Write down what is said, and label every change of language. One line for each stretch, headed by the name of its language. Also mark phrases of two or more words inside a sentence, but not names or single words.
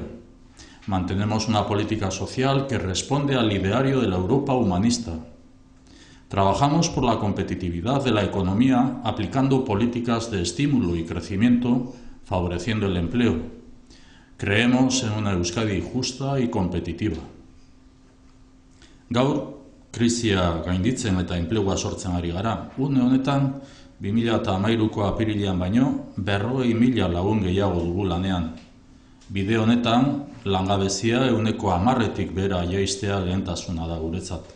Spanish: Mantenemos una política social que responde al ideario de la Europa humanista. Trabajamos por la competitividad de la economía aplicando políticas de estímulo y crecimiento, favoreciendo el empleo. Creemos en una Euskadi justa y competitiva.
Basque: Gaur, krisia gainditzen eta enplegua sortzen ari gara. Une honetan, 2013ko apirilean baino, 40.000 lagun gehiago dugu lanean. Bide honetan, langabezia 10%tik behera jaistea lehentasuna da guretzat.